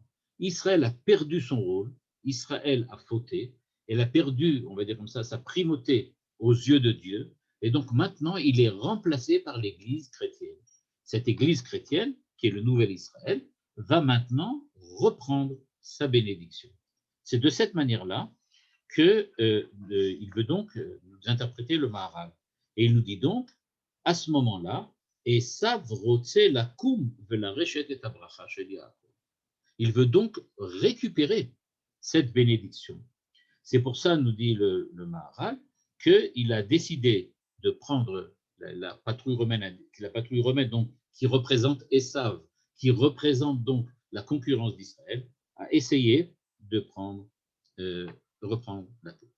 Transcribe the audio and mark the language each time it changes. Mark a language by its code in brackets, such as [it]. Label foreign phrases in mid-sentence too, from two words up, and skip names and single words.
[fr] Israël a perdu son rôle, Israël a fauté, elle a perdu, on va dire comme ça, sa primauté aux yeux de Dieu, et donc maintenant il est remplacé par l'Église chrétienne. Cette Église chrétienne, qui est le nouvel Israël, va maintenant reprendre sa bénédiction. C'est de cette manière-là qu'il veut donc nous interpréter le Maharal. Et il nous dit donc, à ce moment-là, [he] עשו רוצה לקום ולרשת את הברכה של יעקב. [fr] Il veut donc récupérer cette bénédiction. C'est pour ça, nous dit le Maharal, qu'il a décidé de prendre la patrouille romaine donc, qui représente Esav, qui représente donc la concurrence d'Israël, a essayé de reprendre la tête.